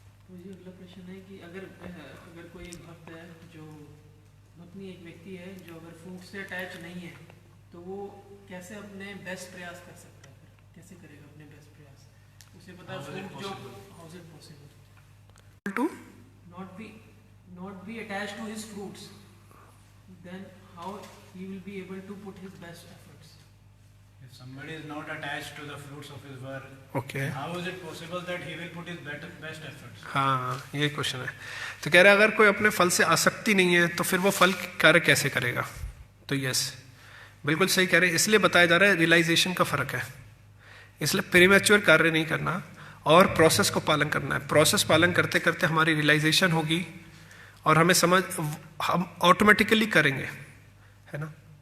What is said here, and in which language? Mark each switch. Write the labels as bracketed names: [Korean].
[Hindi] मुझे अगला प्रश्न है कि अगर कोई एक भक्त है, जो भक्ति एक व्यक्ति है जो अगर फूंक से अटैच नहीं है, तो वो कैसे अपने बेस्ट प्रयास कर सकता है? कैसे करेगा अपने बेस्ट प्रयास? उसे पता है फूंक जो, [English] How is it possible to not be attached to his fruits, then how he will be able to put his best efforts? If somebody is not attached to the fruits of his work, okay, how is it possible that he will put his best efforts? [Hindi] हाँ, ये question है। तो कह रहे हैं अगर कोई अपने फल से आसक्ति नहीं है तो फिर वो फल कार्य कैसे करेगा। तो यस, बिल्कुल सही कह रहे हैं। इसलिए बताया जा रहा है रियलाइजेशन का फर्क है। इसलिए प्रीमैच्योर कार्य नहीं करना और प्रोसेस को पालन करना है। प्रोसेस पालन करते करते हमारी रियलाइजेशन होगी और हम ऑटोमेटिकली करेंगे, है ना।